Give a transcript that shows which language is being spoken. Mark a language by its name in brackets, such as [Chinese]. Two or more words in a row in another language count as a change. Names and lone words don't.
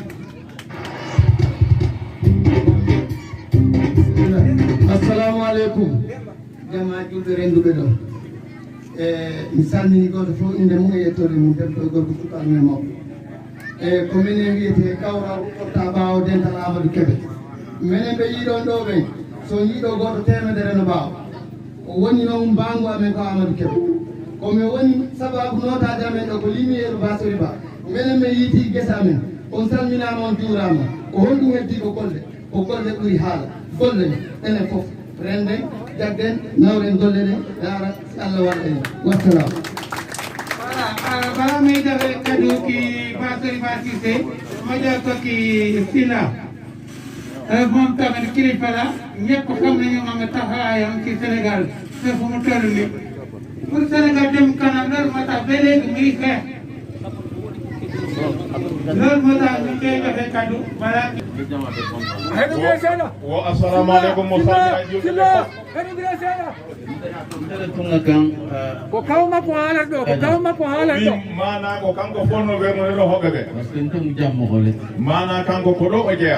[Arabic] السلام عليكم. [Fula] Jama julbe renduɓe ɗo mi salmini goto fof inde mum e yettode mum debbo e gorko sukaɓe men mawɓe ko minen wiyete Kawra porta ɓawo dental Amadou Kébé minen ɓe yiiɗon ɗo ɓen so yiiɗo goto temedere no ɓawa o woni noon mbangu amen ko Amadou Kébé komi woni sababu notade amen ɗo ko lumiére Basori Ba minen ɓe yiiti guesa amen on salminama on juurama ko honɗum heddi ko golle ɓuuri haala golle enen fof renden jaggen nawren golle ɗe yara Allah waɗa en wassalam. [Wolof] Voilà, bala may jabe kadu ki Basori Ba Cissé ma jël ko ki Sina moom tamit kilifa la ñëpp xam nañu am taxawaayam ci Sénégal te fu mu toll ni pour Sénégal dem kanam loolu moo tax ba léegi muy xeex loolu moo tax ñu koy joxe kaddu balaa. [Fula] wo [Arabic] السلام عليكم [Fula] mo salmi ko kawma ko haala ɗo ko kawma ko haala ɗo mana ko kanko fonno werno ɗo hoɓɓe ɓe mana kanko ko ɗo o jeeya